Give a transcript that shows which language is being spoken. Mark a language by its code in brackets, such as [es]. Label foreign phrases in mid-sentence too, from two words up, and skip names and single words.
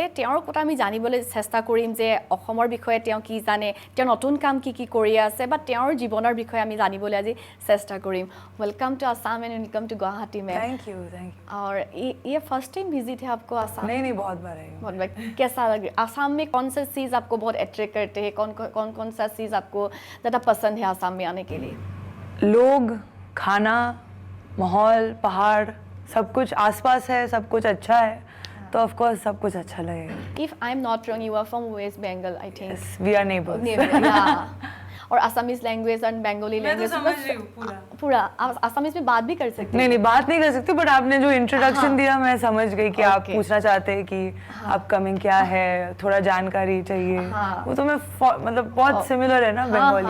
[as] তেওঁৰ কথা আমি জানিবলৈ চেষ্টা কৰিম যে অসমৰ বিষয়ে তেওঁ কি জানে, তেওঁ নতুন কাম কি কৰি আছে, বা তেওঁৰ জীৱনৰ বিষয়ে আমি জানিবলৈ আজি চেষ্টা কৰিম. [en] Welcome to Assam and welcome to Guwahati में. Thank you. [hi] और ये [en] first time [hi] विजिट है आपको आसाम? नहीं बहुत बार है. बहुत बार. कैसा लगे आसाम में? कौन सा चीज़ आपको बहुत अट्रैक्ट करते हैं? कौन सा चीज़ आपको ज़्यादा पसंद है आसाम में आने के लिए? लोग, खाना, माहौल, पहाड़, सब कुछ आसपास है, सब कुछ अच्छा है, तो [en] of course [hi] सब कुछ अच्छा लगेगा. [en] If I'm not wrong, you are from West Bengal, I think. Yes, we are neighbors. Yeah. और Assamese language और Bengali language [hi] समझ रही हूँ पूरा. असमीज में बात भी कर सकते हैं? नहीं बात नहीं कर सकती, बट आपने जो इंट्रोडक्शन दिया मैं समझ गई कि आप पूछना चाहते हैं कि अपकमिंग क्या है, थोड़ा जानकारी चाहिए. वो तो मैं मतलब बहुत सिमिलर है ना बंगाली.